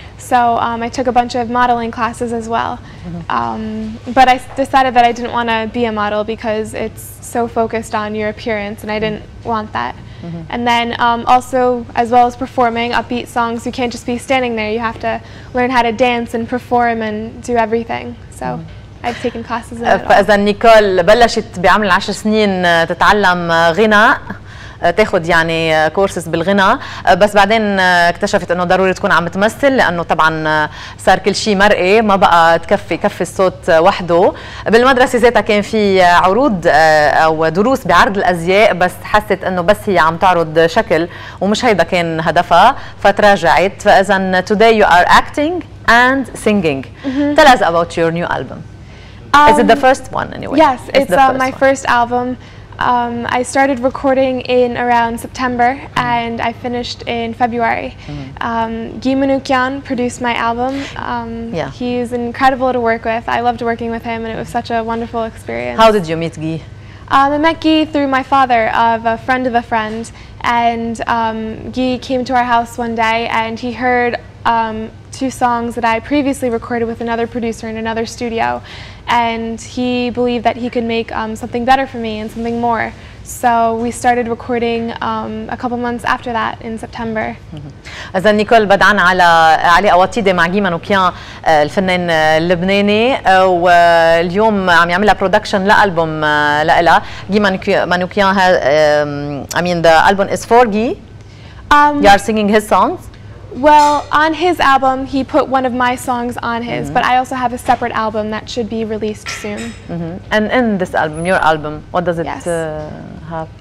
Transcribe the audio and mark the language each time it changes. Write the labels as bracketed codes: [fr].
[en] So I took a bunch of modeling classes as well. But I decided that I didn't want to be a model because it's so focused on your appearance, and I didn't want that. And then also, as well as performing upbeat songs, you can't just be standing there. You have to learn how to dance and perform and do everything. So I've taken classes in it all. [ar] فإذا نيكول بلشت بعمر 10 سنين تتعلم غناء، تاخذ يعني كورسز بالغناء، بس بعدين اكتشفت انه ضروري تكون عم تمثل لانه طبعا صار كل شيء مرئي، ما بقى يكفي الصوت وحده. بالمدرسه ذاتها كان في عروض او دروس بعرض الازياء، بس حست انه بس هي عم تعرض شكل ومش هيدا كان هدفها، فتراجعت. فاذا [en] today you are acting and singing. Tell us about your new album. Is it the first one anyway? Yes, it's my first album. I started recording in around September and I finished in February. Guy Manoukian produced my album. He's incredible to work with. I loved working with him and it was such a wonderful experience. How did you meet Guy? I met Guy through my father of a friend, and Guy came to our house one day and he heard 2 songs that I previously recorded with another producer in another studio, and he believed that he could make something better for me and something more. So we started recording a couple months after that in September. [ar] إذا نيكول بدعان على وتيدة مع جي مانوكيان الفنان اللبناني، واليوم عم يعملها برودكشن لألبوم لإلها. [en] Guy Manoukian I mean the album is for Guy. You are singing his songs? Well, on his album, he put one of my songs on his, but I also have a separate album that should be released soon. And in this album, your album, what does it have?